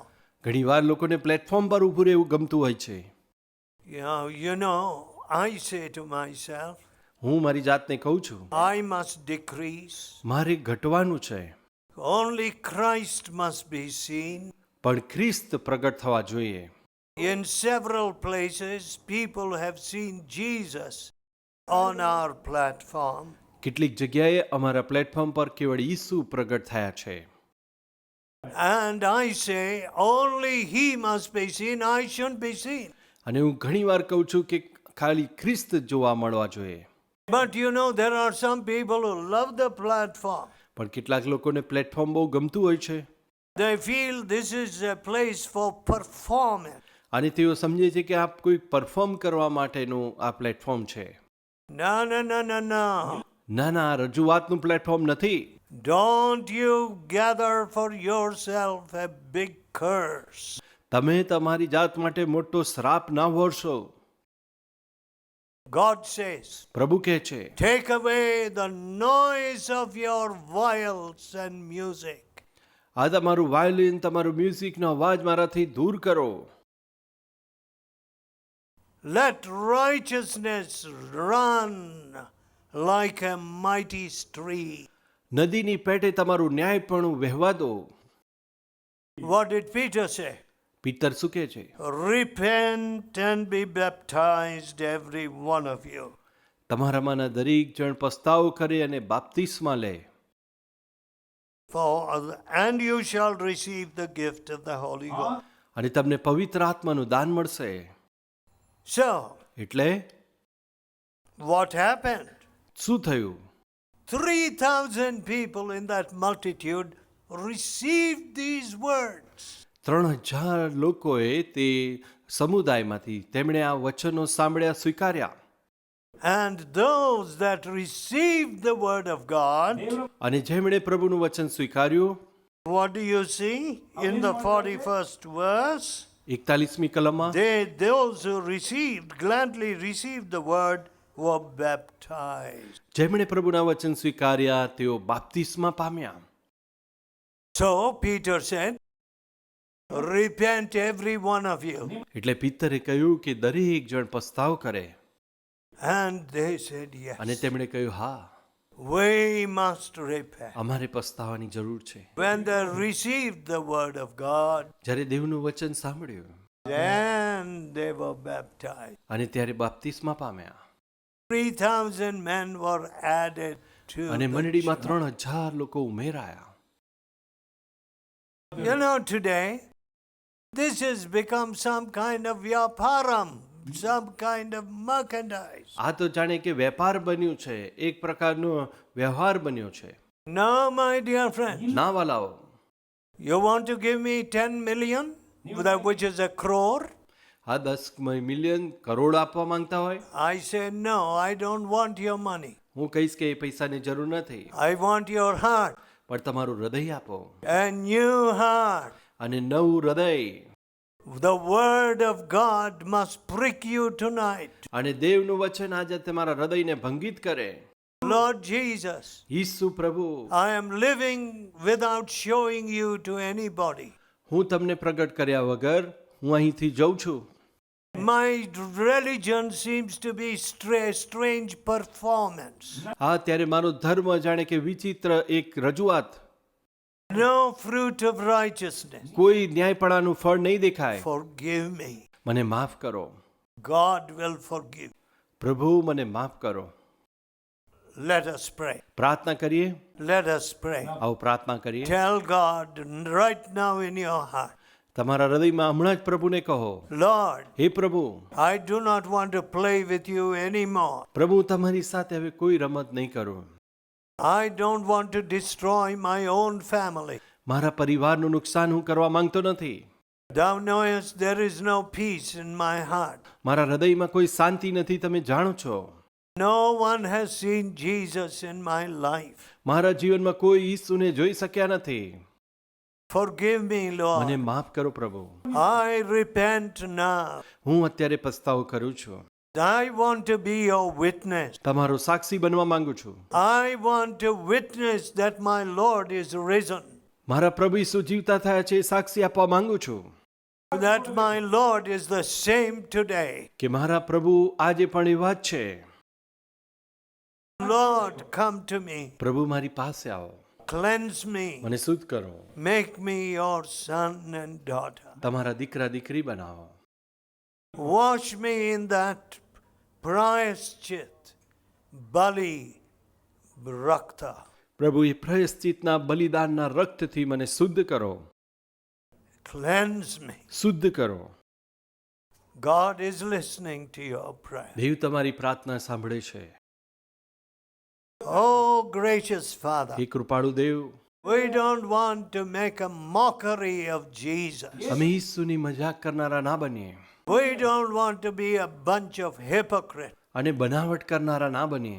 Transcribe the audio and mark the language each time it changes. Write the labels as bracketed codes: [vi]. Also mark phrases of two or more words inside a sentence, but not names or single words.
[gu] ઘણીવાર લોકોને પ્લેટફોર્મ પર ઊભું રહેવું ગમતું હોય છે. [en] You know, I say to myself, [gu] હું મારી જાતને કહું છું, [en] I must decrease. [gu] મારે ઘટવાનું છે, [en] Only Christ must be seen. [gu] પણ ખ્રિસ્ત પ્રગટ થવા જોઈએ. [en] In several places, people have seen Jesus on our platform. [gu] કેટલીક જગ્યાએ અમારા પ્લેટફોર્મ પર કેવળ ઈસુ પ્રગટ થયા છે. [en] And I say, only He must be seen, I shouldn't be seen. [gu] અને હું ઘણીવાર કહું છું કે ખાલી ખ્રિસ્ત જોવા મળવા જોઈએ. [en] But you know, there are some people who love the platform. [gu] પણ કેટલાક લોકોને પ્લેટફોર્મ બહુ ગમતું હોય છે. [en] They feel this is a place for performance. [gu] અને તેઓ સમજે છે કે આ કોઈ પરફોર્મ કરવા માટેનું આ પ્લેટફોર્મ છે. [en] No, no, no, no, no. [gu] ના ના, આ રજૂઆતનું પ્લેટફોર્મ નથી. [en] Don't you gather for yourself a big curse. [gu] તમે તમારી જાત માટે મોટો શ્રાપ ના વરસો. [en] God says, [gu] પ્રભુ કહે છે, [en] take away the noise of your viols and music. [gu] આ તમારું વાયોલિન, તમારું મ્યુઝિકનો અવાજ મારાથી દૂર કરો. [en] Let righteousness run like a mighty stream. [gu] નદીની પેટે તમારું ન્યાયપણું વહેવા દો. [en] What did Peter say? [gu] પિતર શું કહે છે? [en] Repent and be baptized, every one of you. [gu] તમારામાંના દરેક જણ પસ્તાવો કરે અને બાપ્તિસ્મા લે. [en] And you shall receive the gift of the Holy Ghost. [gu] અને તમને પવિત્ર આત્માનું દાન મળશે. [en] So, [gu] એટલે [en] what happened? [gu] શું થયું? [en] 3,000 people in that multitude received these words. [gu] 3,000 લોકોએ તે સમુદાયમાંથી તેમણે આ વચનો સાંભળ્યા, સ્વીકાર્યા. [en] And those that received the word of God, [gu] અને જેમણે પ્રભુનું વચન સ્વીકાર્યું, [en] what do you see in the 41st verse? [gu] 41મી કલમમાં [en] Those who gladly received the word were baptized. [gu] જેમણે પ્રભુના વચન સ્વીકાર્યા તેઓ બાપ્તિસ્મા પામ્યા. [en] So Peter said, repent every one of you. [gu] એટલે પિતરે કહ્યું કે દરેક જણ પસ્તાવ કરે. [en] And they said yes. [gu] અને તેમણે કહ્યું, હા, [en] We must repent. [gu] અમારે પસ્તાવાની જરૂર છે. [en] When they received the word of God, [gu] જ્યારે દેવનું વચન સાંભળ્યું, [en] then they were baptized. [gu] અને ત્યારે બાપ્તિસ્મા પામ્યા. [en] 3,000 men were added to [gu] અને [en] the [gu] મંડળીમાં [en] church. [gu] 3,000 લોકો ઉમેરાયા. [en] You know, today, this has become some kind of vyaparam, some kind of merchandise. [gu] આ તો જાણે કે વેપાર બન્યું છે, એક પ્રકારનો વ્યવહાર બન્યો છે. [en] No, my dear friend, [gu] ના વાલાઓ, [en] you want to give me 10 million, which is a crore? [gu] આ 10 મિલિયન કરોડ આપવા માંગતા હોય? [en] I say, no, I don't want your money. [gu] હું કહીશ કે એ પૈસાની જરૂર નથી, [en] I want your heart, [gu] પણ તમારું હૃદય આપો. [en] a new heart. [gu] અને નવું હૃદય. [en] The word of God must prick you tonight. [gu] અને દેવનું વચન આજે તમારા હૃદયને ભંગિત કરે. [en] Lord Jesus, [gu] ઈસુ પ્રભુ, [en] I am living without showing you to anybody. [gu] હું તમને પ્રગટ કર્યા વગર હું અહીંથી જઉં છું. [en] My religion seems to be strange performance. [gu] હા, ત્યારે મારો ધર્મ જાણે કે વિચિત્ર એક રજૂઆત. [en] No fruit of righteousness. [gu] કોઈ ન્યાયપણાનું ફળ નહીં દેખાય. [en] Forgive me. [gu] મને માફ કરો. [en] God will forgive. [gu] પ્રભુ મને માફ કરો. [en] Let us pray. [gu] પ્રાર્થના કરીએ. [en] Let us pray. [gu] આવો પ્રાર્થના કરીએ. [en] Tell God right now in your heart, [gu] તમારા હૃદયમાં હમણાં જ પ્રભુને કહો, [en] Lord, [gu] હે પ્રભુ, [en] I do not want to play with you anymore. [gu] પ્રભુ તમારી સાથે હવે કોઈ રમત નહીં કરું. [en] I don't want to destroy my own family. [gu] મારા પરિવારનું નુકસાન હું કરવા માંગતો નથી. [en] Thou knowest there is no peace in my heart. [gu] મારા હૃદયમાં કોઈ શાંતિ નથી, તમે જાણો છો. [en] No one has seen Jesus in my life. [gu] મારા જીવનમાં કોઈ ઈસુને જોઈ શક્યા નથી. [en] Forgive me, [gu] મને [en] Lord. [gu] માફ કરો પ્રભુ. [en] I repent now. [gu] હું અત્યારે પસ્તાવો કરું છું. [en] I want to be your witness. [gu] તમારો સાક્ષી બનવા માંગુ છું. [en] I want to witness that my Lord is risen. [gu] મારા પ્રભુ ઈસુ જીવતા થયા છે, એ સાક્ષી આપવા માંગુ છું. [en] That my Lord is the same today. [gu] કે મારા પ્રભુ આજે પણ એવા જ છે. [en] Lord, come to me. [gu] પ્રભુ મારી પાસે આવો, [en] Cleanse me. [gu] મને શુદ્ધ કરો, [en] Make me your son and daughter. [gu] તમારા દીકરા દીકરી બનાવો. [en] Wash me in that [gu] પ્રાયશ્ચિત, બલિ, રક્ત. પ્રભુ એ પ્રાયશ્ચિતના બલિદાનના રક્તથી મને શુદ્ધ કરો, [en] Cleanse me. [gu] શુદ્ધ કરો. [en] God is listening to your prayer. [gu] દેવ તમારી પ્રાર્થના સાંભળે છે. [en] Oh, gracious Father, [gu] હે કૃપાળુ દેવ, [en] we don't want to make a mockery of Jesus. [gu] અમે ઈસુની મજાક કરનારા ના બનીએ [en] We don't want to be a bunch of hypocrites. [gu] અને બનાવટ કરનારા ના બનીએ.